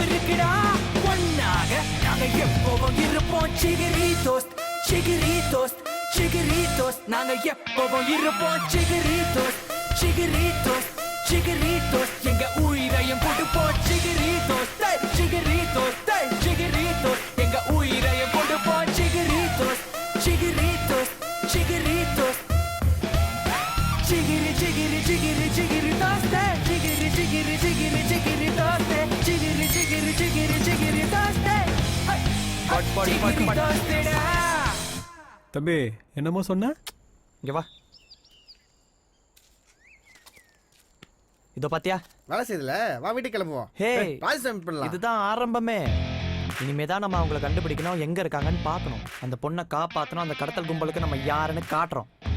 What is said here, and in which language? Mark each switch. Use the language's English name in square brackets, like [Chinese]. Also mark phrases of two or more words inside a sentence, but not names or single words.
[Tamil] இருக்குடா ஒன்னாக நாங்க எப்பவும் இருப்போம் சிகிரி தோஸ்த் சிகிரி தோஸ்த் சிகிரி தோஸ்த் நாங்க எப்பவும் இருப்போம் சிகிரி தோஸ்த் சிகிரி தோஸ்த் சிகிரி தோஸ்த் எங்க உயிரையும் கொடுப்போம் சிகிரி தோஸ்த் சிகிரி தோஸ்த் சிகிரி தோஸ்த் எங்க உயிரையும் கொடுப்போம் சிகிரி தோஸ்த் சிகிரி தோஸ்த் சிகிரி தோஸ்த் Chigiri chigiri chigiri chigiri toste chigiri chigiri chigiri chigiri toste chigiri chigiri chigiri chigiri toste chigiri toste da தம்பி என்னமோ சொன்ன? இங்க வா. இதோ பாத்தியா வேலை செய்யல. வா வீட்டுக்கு கிளம்புவோம். ஹே ராஜ்சாமி பண்ணலாம். இதுதான் ஆரம்பமே. இனிமே தான் நம்ம அவங்கள கண்டுபிடிக்கணும், எங்க இருக்காங்கன்னு பார்க்கணும், அந்த பொண்ணை காப்பாற்றணும், அந்த கடத்தல் கும்பலுக்கு நம்ம யாருன்னு காட்டுறோம்.